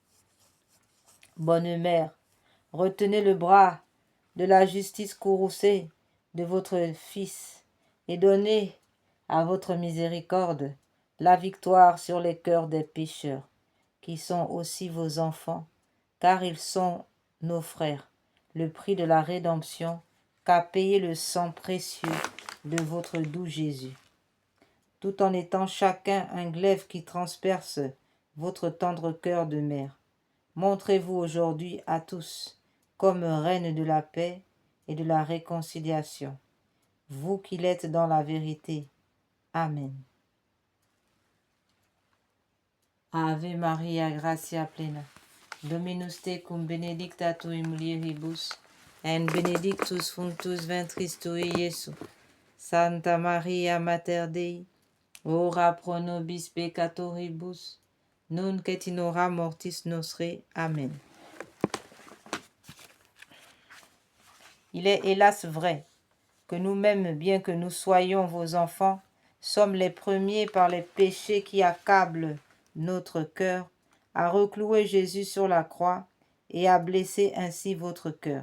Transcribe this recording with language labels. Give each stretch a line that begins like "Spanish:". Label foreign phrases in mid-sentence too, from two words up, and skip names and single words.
French: Bonne mère, retenez le bras de la justice courroucée de votre Fils et donnez à votre miséricorde la victoire sur les cœurs des pécheurs, qui sont aussi vos enfants, car ils sont nos frères, le prix de la rédemption qu'a payé le sang précieux de votre doux Jésus. Tout en étant chacun un glaive qui transperce votre tendre cœur de mère, montrez-vous aujourd'hui à tous comme reine de la paix et de la réconciliation, vous qui l'êtes dans la vérité. Amen.
Latin: Ave Maria, gratia plena, Dominus tecum benedicta tu in mulieribus, en benedictus fructus ventris tui, Iesus. Santa Maria Mater Dei, ora pro nobis peccatoribus, nunc et in hora mortis nostre. Amen.
French: Il est hélas vrai que nous-mêmes, bien que nous soyons vos enfants, sommes les premiers par les péchés qui accablent notre cœur, à reclouer Jésus sur la croix et à blesser ainsi votre cœur.